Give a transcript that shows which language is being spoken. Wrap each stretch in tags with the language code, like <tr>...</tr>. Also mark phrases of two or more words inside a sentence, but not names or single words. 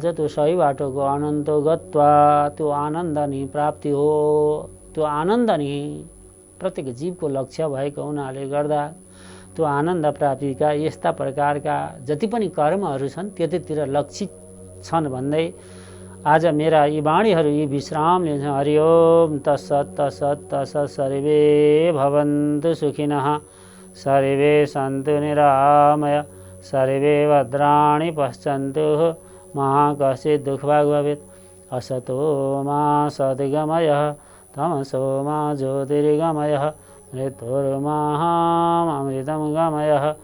<ne>त्यो सही बाटोको अनन्त गत्वा त्यो आनन्द नै प्राप्ति हो। त्यो आनन्द नै प्रत्येक जीवको लक्ष्य भएको हुनाले गर्दा त्यो आनन्द प्राप्तिका यस्ता प्रकारका जति पनि कर्महरू छन् त्यतितिर लक्षित छन् भन्दै आज मेरा यी वाणीहरू यी विश्राम लिन्छ।</ne> <sa>हरि ओम तत्सत् तत्सत् तत्सत्। सर्वे भवन्तु सुखिनः, सर्वे सन्तु निरामय, सर्वे भद्राणि पश्यन्तु, मा कश्चित् दुःखभाग् भवेत्। असतो मा सद्गमयः, तमसो मा ज्योतिर्गमयः, मृत्युर्मामृतं गमयः।</sa>